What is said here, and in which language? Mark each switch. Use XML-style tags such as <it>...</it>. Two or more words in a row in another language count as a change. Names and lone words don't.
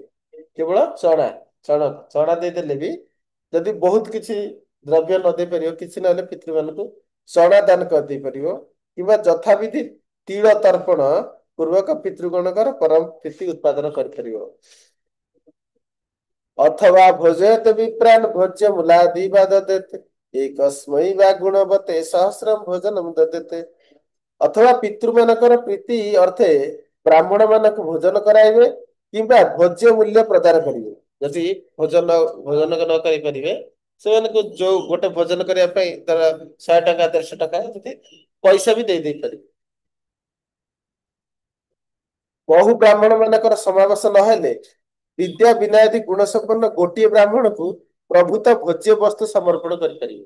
<or>କେବଳ ଚଣା ଦେଇଦେଲେ ବି ଯଦି ବହୁତ କିଛି ଦ୍ରବ୍ୟ ନ ଦେଇପାରିବ, କିଛି ନହେଲେ ପିତୃମାନଙ୍କୁ ଚଣା ଦାନ କରିଦେଇ ପାରିବ କିମ୍ବା ଯଥାବିଧି ତିଳ ତର୍ପଣ ପୂର୍ବକ ପିତୃଗଣଙ୍କର ପରମ ପ୍ରୀତି ଉତ୍ପାଦନ କରିପାରିବ।</or> <sa>अथवा भोजयत विप्रान् भोज्य मूलादि वा ददेत एकस्मै वा गुणवते सहस्रम भोजनम ददेते।</sa> <or>ଅଥବା ପିତୃ ମାନକର ପ୍ରୀତି ଅର୍ଥେ ବ୍ରାହ୍ମଣ ମାନକ ଭୋଜନ କରାଇବେ କିମ୍ବା ଭୋଜ୍ୟ ମୂଲ୍ୟ ପ୍ରଦାନ କରିବେ। ଯଦି ଭୋଜନ ନ କରି ପାରିବେ ସେମାନଙ୍କୁ ଯୋଉ ଗୋଟେ ଭୋଜନ କରିବା ପାଇଁ ଧର 100 ଟଙ୍କା 150 ଟଙ୍କା ଯଦି ପଇସା ବି ଦେଇ ପାରିବେ। ବହୁ ବ୍ରାହ୍ମଣ ମାନଙ୍କର ସମାବେଶ ନହେଲେ ବିଦ୍ୟା ବିନୟାଦି ଗୁଣ ସମ୍ପନ୍ନ ଗୋଟିଏ ବ୍ରାହ୍ମଣକୁ ପ୍ରଭୁତ ଭୋଜ୍ୟ ବସ୍ତୁ ସମର୍ପଣ କରିପାରିବେ।</or>